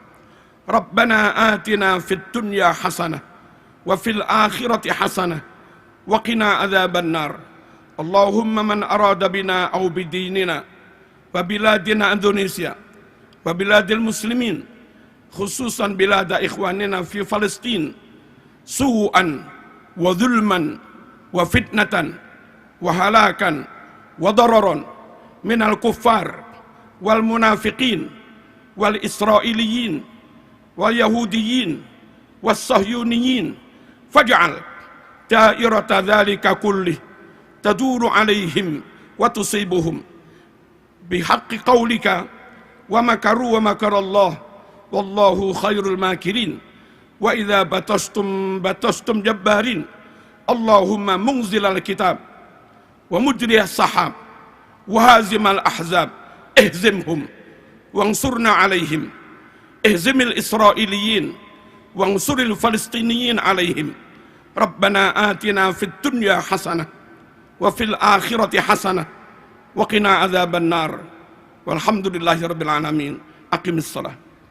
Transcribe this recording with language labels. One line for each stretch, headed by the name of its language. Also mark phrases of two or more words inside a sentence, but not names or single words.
Arabic: ربنا آتنا في الدنيا حسنة وفي الآخرة حسنة وقنا عذاب النار. اللهم من أراد بنا أو بديننا وبلادنا إندونيسيا وبلاد المسلمين خصوصا بلاد إخواننا في فلسطين, سوءا وظلما وفتنة وهلاكا وضررا من الكفار والمنافقين والإسرائيليين واليهوديين والصهيونيين فاجعل دائرة ذلك كله تدور عليهم وتصيبهم بحق قولك ومكروا ومكر الله والله خير الماكرين. وإذا بطشتم جبارين اللهم منزل الكتاب ومجري السحاب وهازم الأحزاب اهزمهم وانصرنا عليهم اهزم الإسرائيليين وانصر الفلسطينيين عليهم. ربنا آتنا في الدنيا حسنة وفي الآخرة حسنة وقنا عذاب النار. والحمد لله رب العالمين. أقم الصلاة.